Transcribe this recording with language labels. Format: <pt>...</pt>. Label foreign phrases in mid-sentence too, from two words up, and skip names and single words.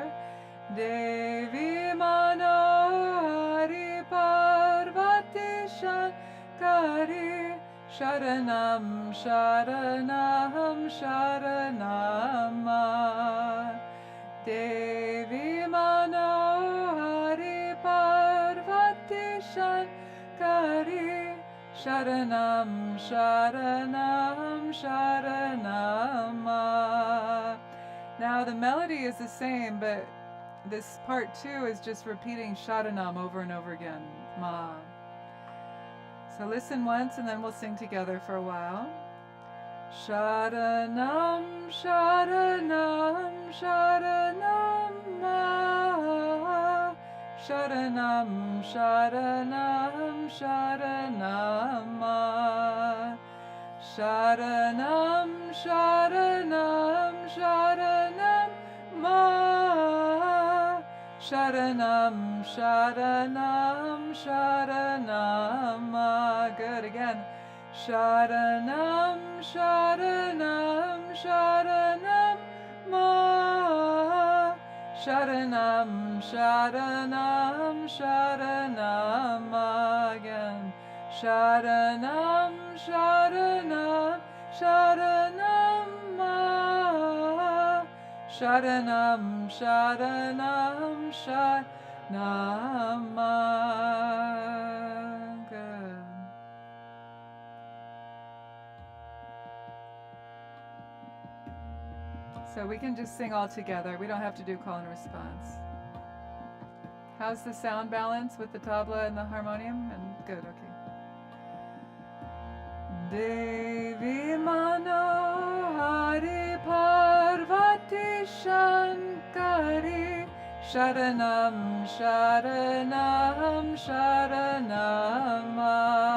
<sa>Devi Manohari Parvati Shankari Sharanam Sharanam Sharanama Devi Manohari Parvati Shankari Sharanam Sharanam Sharanama.</sa> <en>Now the melody is the same, but this part 2 is just repeating Sharanam over and over again. Ma. So listen once and then we'll sing together for a while.</en> <sa>Sharanam, Sharanam, Sharanam, Ma. Sharanam, Sharanam, Sharanam, Ma. Sharanam, Sharanam, Sharanam, Ma. Sharanam, Sharanam, Sharanam, Ma.</sa> <en>Good, again.</en> <sa>Sharanam, Sharanam, Sharanam, Ma. Sharanam, Sharanam, Sharanam, Ma.</sa> <en>Again.</en> <sa>Sharanam, Sharanam, Sharanam, Ma. Sharanam, Sharanam, Sharanam, Ma.</sa> <en>Good. So we can just sing all together. We don't have to do call and response. How's the sound balance with the tabla and the harmonium? And good,</en> <sa>okay. Devi Manohari Parvati Shankari Sharanam Sharanam Sharanama</sa>